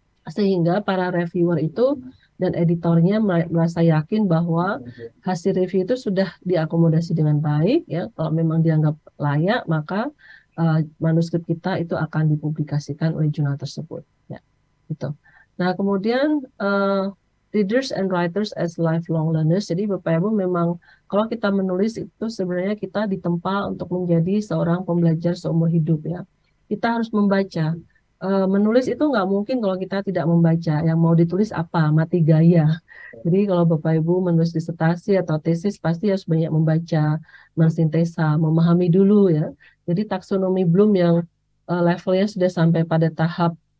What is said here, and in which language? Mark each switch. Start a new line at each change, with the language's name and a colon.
Indonesian: Sehingga para reviewer itu dan editornya merasa yakin bahwa hasil review itu sudah diakomodasi dengan baik ya. Kalau memang dianggap layak maka manuskrip kita itu akan dipublikasikan oleh jurnal tersebut ya. Gitu. Nah, kemudian
English: readers and writers as lifelong learners.
Indonesian: Jadi Bapak Ibu memang kalau kita menulis itu sebenarnya kita ditempa untuk menjadi seorang pembelajar seumur hidup ya. Kita harus membaca. Menulis itu nggak mungkin kalau kita tidak membaca. Yang mau ditulis apa? Mati gaya. Jadi kalau Bapak Ibu menulis disertasi atau tesis pasti harus banyak membaca, mensintesa, memahami dulu ya. Jadi taksonomi Bloom yang levelnya sudah sampai pada tahap